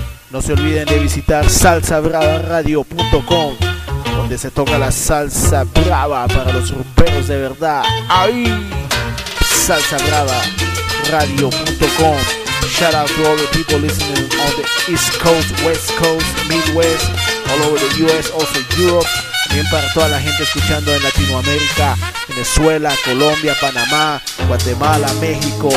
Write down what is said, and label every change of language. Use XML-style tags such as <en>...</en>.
<es>No se olviden de visitar salsabravaradio.com, donde se toca la salsa brava para los ruperos de verdad. ¡Ay! Salsabravaradio.com.</es> <en>Shout out to all the people listening on the East Coast, West Coast, Midwest, all over the US, also Europe.</en> <es>También para toda la gente escuchando en Latinoamérica, Venezuela, Colombia, Panamá, Guatemala, México.</es>